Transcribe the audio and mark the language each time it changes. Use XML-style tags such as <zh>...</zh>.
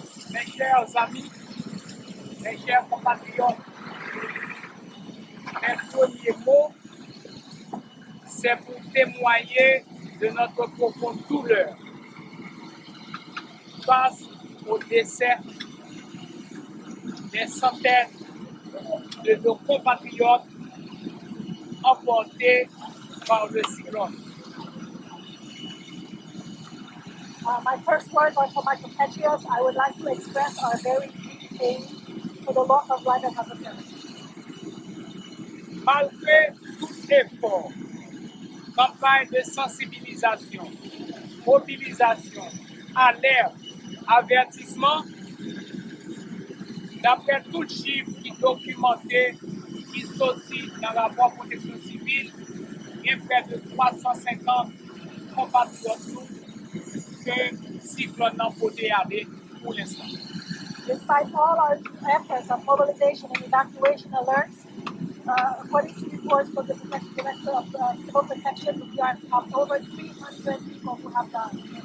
<fr>Mes chers amis, mes chers compatriotes, mes premiers mots, c'est pour témoigner de notre profonde douleur face au décès des centaines de nos compatriotes emportés par le cyclone.</fr> <en>My first words are for my compatriots. I would like to express our very deep pain for the loss of life that has occurred.</en> <fr>Malgré tout effort, campagne de sensibilisation, mobilisation, alerte, avertissement, d'après tout le chiffre qui est documenté, qui sortit dans le rapport protection civile, il y a près de 350 compatriotes que le cyclone n'a pas aller pour l'instant.</fr> <en>Despite all our efforts of mobilization and evacuation alerts, according to reports from the Director of Civil Protection, we have over 300 people who have died.</en>